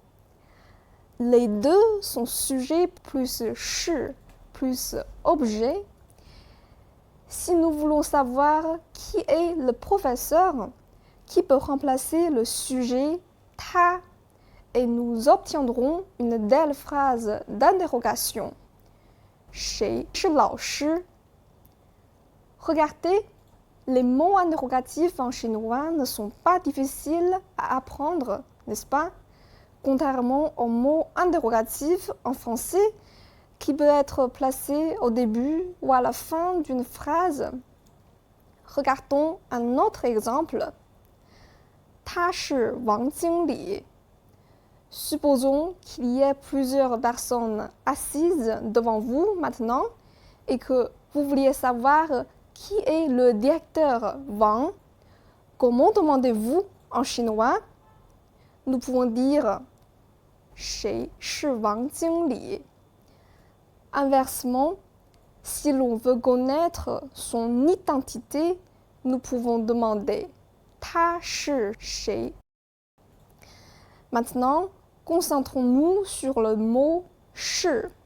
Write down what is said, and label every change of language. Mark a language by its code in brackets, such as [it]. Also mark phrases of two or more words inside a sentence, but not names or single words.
[fr] Les deux sont sujet plus 是 plus objet. Si nous voulons savoir qui est le professeur, qui peut remplacer le sujet 他, et nous obtiendrons une belle phrase d'interrogation. [zh] 谁是老师? [fr] Regardez, les mots interrogatifs en chinois ne sont pas difficiles à apprendre, n'est-ce pas? Contrairement aux mots interrogatifs en français qui peut être placé au début ou à la fin d'une phrase. Regardons un autre exemple. [zh] 他是王经理. [fr] Supposons qu'il y ait plusieurs personnes assises devant vous maintenant et que vous vouliez savoir qui est le directeur Wang. Comment demandez-vous en chinois? Nous pouvons dire [zh] 谁是王经理? [fr] Inversement, si l'on veut connaître son identité, nous pouvons demander [zh] 他是谁? [fr] Maintenant, concentrons-nous sur le mot 是.